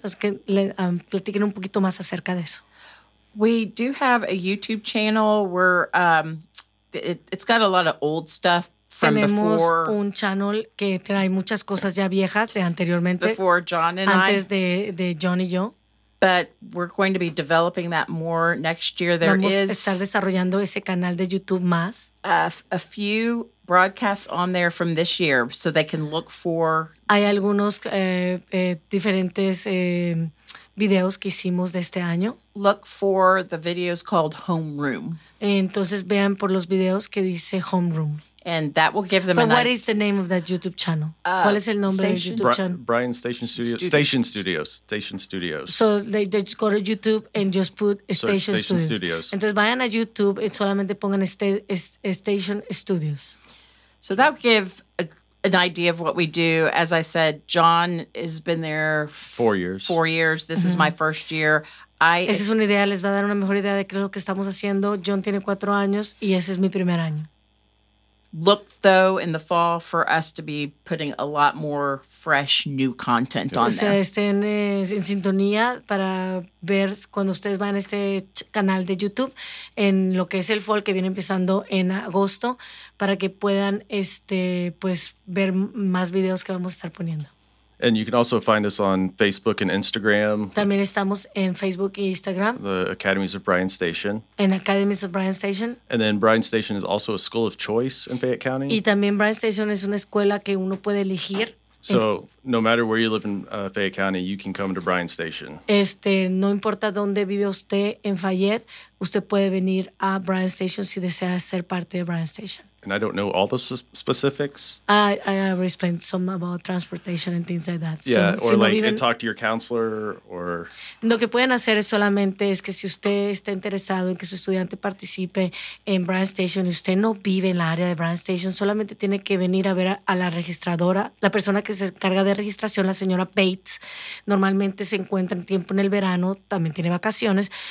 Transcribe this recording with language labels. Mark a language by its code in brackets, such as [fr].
[es] Platiquen un poquito más acerca de eso. [en] We do have a YouTube channel where it's got a lot of old stuff from [es] tenemos [en] before. [es] Tenemos un channel que trae muchas cosas ya viejas de anteriormente. [en] Before John and [es] antes [en] I. [es] Antes de John y yo. [en] But we're going to be developing that more next year. There [es] vamos [en] is [es] estar desarrollando ese canal de YouTube más. [en] A few broadcasts on there from this year, so they can look for. [es] Hay algunos diferentes videos que hicimos de este año. [en] Look for the videos called Homeroom. [es] Entonces vean por los videos que dice Homeroom. [en] And that will give them. But what is the name of that YouTube channel? [es] ¿Cuál es el nombre del YouTube channel? [en] Bryan Station Studios. Station Studios. So they go to YouTube and just put Station Studios. [es] Entonces vayan a YouTube y solamente pongan Station Studios. [en] So that will give an idea of what we do. As I said, John has been there 4 years. 4 years. This mm-hmm. is my first year. [es] Esa es una idea. Les va a dar una mejor idea de qué es lo que estamos haciendo. John tiene 4 años y ese es mi primer año. [en] Look, though, in the fall for us to be putting a lot more fresh, new content on there. [es] O sea, estén en sintonía para ver cuando ustedes van a este canal de YouTube en lo que es el fall que viene empezando en agosto para que puedan pues ver más videos que vamos a estar poniendo. [en] And you can also find us on Facebook and Instagram. [es] También estamos en Facebook e Instagram. [en] The Academies of Bryan Station. [es] En Academies of Bryan Station. [en] And then Bryan Station is also a school of choice in Fayette County. [es] Y también Bryan Station es una escuela que uno puede elegir. [en] So no matter where you live in Fayette County, you can come to Bryan Station. [es] No importa dónde vive usted en Fayette, usted puede venir a Bryan Station si desea ser parte de Bryan Station. [en] And I don't know all the specifics. I already explained some about transportation and things like that. Yeah, so, or like, and talk to your counselor, or. [es] Lo que pueden hacer es solamente es que si usted está interesado en que su estudiante participe en Bryan Station y usted no vive en la área de Bryan Station, solamente tiene que venir a ver a la registradora, la persona que se encarga de registración, la señora Bates. Normalmente se encuentra en tiempo en el verano, también tiene vacaciones.